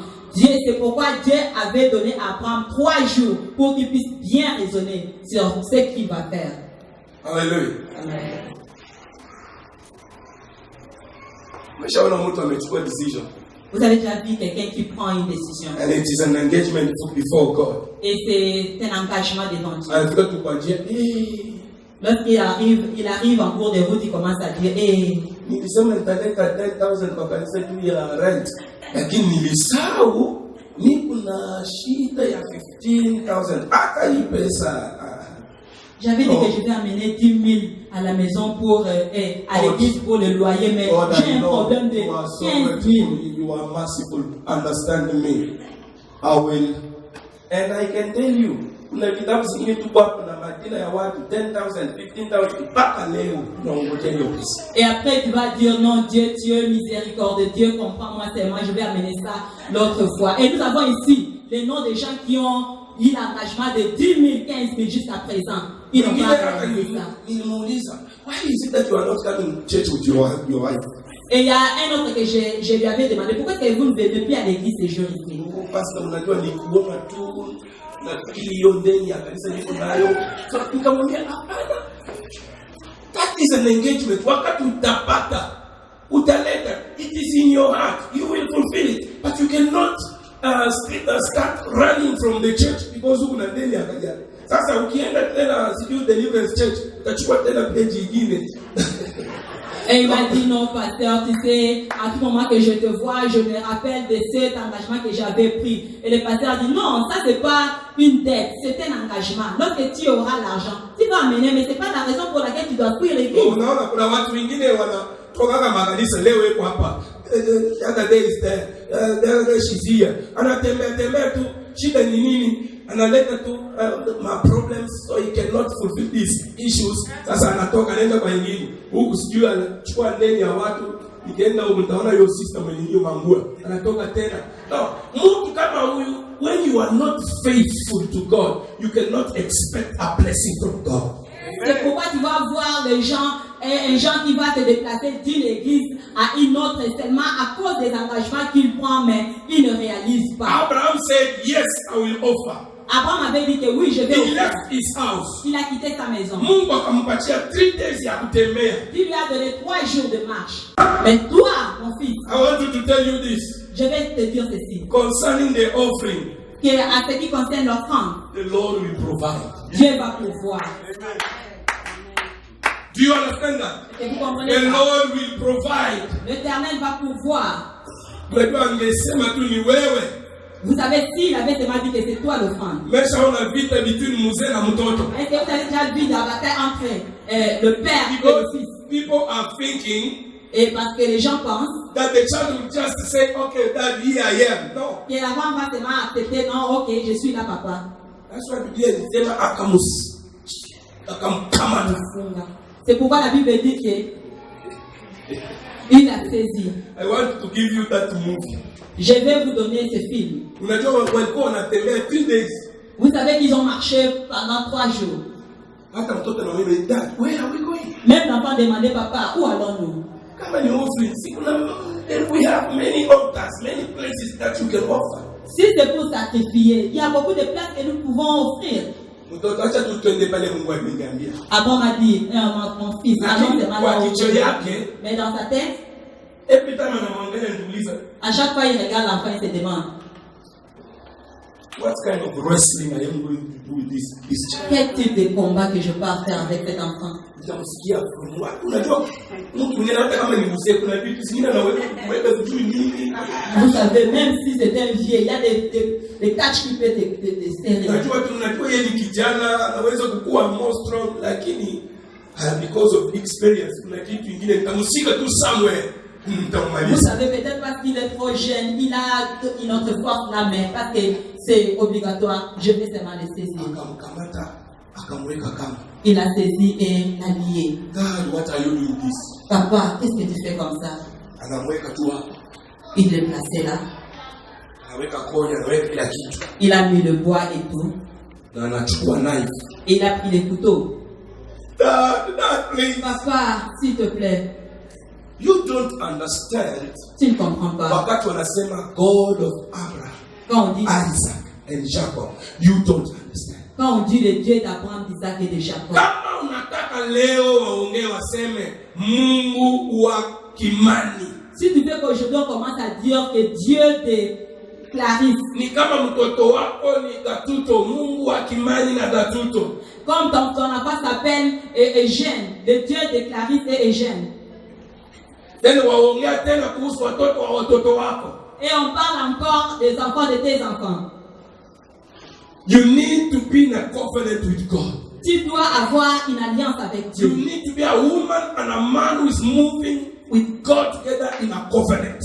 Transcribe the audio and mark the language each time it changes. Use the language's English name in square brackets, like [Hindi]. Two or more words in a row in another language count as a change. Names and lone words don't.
[French] C'est pourquoi Dieu avait donné à Abraham 3 jours pour qu'il puisse bien raisonner sur ce qu'il va faire. Alléluia. Amen. Vous avez déjà vu quelqu'un qui prend une décision. [English] And it is an engagement before God. [French] Et c'est un engagement devant Dieu. [English] And God will dire, hey. [French] Lorsqu'il arrive en cours de route, il commence à dire, hey. [Swahili] Nilisema nitaleta 10,000 kwa kanisa juu ya rent. Lakini nilisahau niko na shida ya 15,000. Hata hii pesa. [French] J'avais dit que je vais amener 10 000 à la maison pour à l'église pour le loyer, mais j'ai un problème de 15 000. [English] You are merciful. Understand me. I will. And I can tell you, [Swahili] kuna vitabu zingine tuko hapo na majina ya watu 10,000, 15,000 mpaka leo tunaongojea hiyo pesa. [French] Et après tu vas dire non, Dieu miséricorde, Dieu comprends-moi seulement, je vais amener ça l'autre fois. Et nous avons ici les noms des gens qui ont eu l'engagement de 10 000, 15 000 jusqu'à présent. Ils n'ont pas réalisé ça. [English] Why is it that you are not coming to church with your wife? [French] Et il y a un autre que je lui avais demandé, pourquoi est-ce que vous ne venez plus à l'église ces jours ici? Parce que [Swahili] unajua ni kuona tu na hiyo ndani ya kanisa niko nayo. So tukamwambia hapana. [English] That is an engagement. [Swahili] Wakati utapata, utaleta. [English] It is in your heart. You will fulfill it. But you cannot start running from the church because [Swahili] uko na ndani ya kanisa. Sasa ukienda tena sijui Deliverance Church, utachukua tena page nyingine. [French] Et il m'a dit non, pasteur, tu sais, à tout moment que je te vois, je me rappelle de cet engagement que j'avais pris. Et le pasteur a dit non, ça c'est pas une dette, c'est un engagement. Lorsque tu auras l'argent, tu vas amener, mais c'est pas la raison pour laquelle tu dois fuir l'église. [Swahili] Unaona kuna watu wengine wanatoka makanisa leo yuko hapa. [English] The other day is there. The other day she's here. [Swahili] Anatembea tu, shida ni nini? Analeta tu [English] my problems, so he cannot fulfill these issues. [Swahili] Sasa anatoka anaenda kwa wengine. Huku sijui anachukua ndeni ya watu. Ikienda huko mtaona hiyo sister mwenye hiyo mangua. Anatoka tena. No, mtu kama huyu, [English] when you are not faithful to God, you cannot expect a blessing from God. [French] C'est pourquoi tu vas voir les gens, un gens qui va te déplacer d'une église à une autre seulement à cause des engagements qu'il prend, mais il ne réalise pas. [English] Abraham said, yes, I will offer. [French] Abraham avait dit que oui, je vais [English] He [French] offrir. [English] left his house. [French] Il a quitté sa maison. [Swahili] Mungu akampatia 3 days ya kutembea. [French] Il lui a donné 3 jours de marche. Mais toi, mon fils, [English] I want you to tell you this. [French] je vais te dire ceci. [English] Concerning the offering, [French] Que à ce qui concerne l'offrande, [English] the Lord will provide. [French] Dieu va pourvoir. [English] Do you understand that? [French] Et vous comprenez [English] The [French] ça? [English] Lord will provide. [French] L'Éternel va pourvoir. [Swahili] Unajua angesema tu ni wewe. [French] Vous savez, s'il avait seulement dit que c'est toi l'offrande. [Swahili] Meshaona vita between mzee na mtoto. [French] Est-ce que vous avez déjà vu la bataille entre le père et le [English] Because [French] fils? [English] people are thinking [French] Et parce que les gens pensent [English] that the child will just say, okay, Dad, here I am. No. [French] que l'enfant va seulement accepter, non, ok, je suis là, papa. [English] That's why [Swahili] Biblia inasema akamkamata. [French] C'est pourquoi la Bible dit que il a saisi. [English] I want to give you that movie. [French] Je vais vous donner ce film. [Swahili] Unajua walikuwa wanatembea 3 days. [French] Vous savez qu'ils ont marché pendant 3 jours. [Swahili] Hata mtoto anamwambia, [English] Dad, where are we going? [French] Même l'enfant demandait, papa, où allons-nous? [Swahili] Kama ni [English] Muslim, we have many altars, many places that you can offer. [French] Si c'est pour sacrifier, il y a beaucoup de places que nous pouvons offrir. [Swahili] Mtoto acha tu twende pale Mungu ameniambia. [French] Avant m'a dit, mon fils, allons c'est malheureux. Mais dans sa tête, [English] every time [Swahili] anamwangalia niuliza, [French] à chaque fois il regarde l'enfant et se demande, [English] what kind of wrestling I am going to do with this child? [French] quel type de combat que je peux faire avec cet enfant? [Swahili] Nitamsikia from unajua mtu mwingine hata kama ni mzee kuna vitu zingine anaweka vizuri nini. [French] Vous savez, même si c'est un vieux, il y a des catchs qui peuvent te serrer. [Swahili] Unajua yeye ni kijana anaweza kukua [English] more strong [Swahili] lakini [English] because of experience [Swahili] kuna kitu kingine nitamsika tu somewhere. [French] Vous savez, peut-être parce qu'il est trop jeune, il a une autre force là, mais parce que c'est obligatoire, je vais seulement le saisir. Il a saisi et l'a lié. [English] God, what are you doing this? [French] Papa, qu'est-ce que tu fais comme ça? Il le plaçait là. Il a mis le bois et tout. Et il a pris les couteaux. [English] Dad, please. [French] Papa, s'il te plaît. [English] You don't understand. [French] Tu ne comprends pas. [Swahili] Wakati wanasema [English] God of Abraham, [French] quand on dit [English] Isaac and Jacob, you don't understand. [French] Quand on dit le Dieu d'Abraham, d'Isaac et de Jacob. [Swahili] Kama unataka leo waongee waseme Mungu wa Kimani. [French] Si tu veux qu'aujourd'hui on commence à dire que Dieu de Clarisse. [Swahili] Ni kama mtoto wako ni Gatuto, Mungu wa Kimani na Gatuto. [French] Comme ton enfant s'appelle Eugène, le Dieu de Clarisse et Eugène. [Swahili] Tena waongea tena kuhusu watoto wa watoto wako. [French] Et on parle encore des enfants de tes enfants. [English] You need to be in a covenant with God. [French] Tu dois avoir une alliance avec Dieu. [English] You need to be a woman and a man who is moving with God together in a covenant.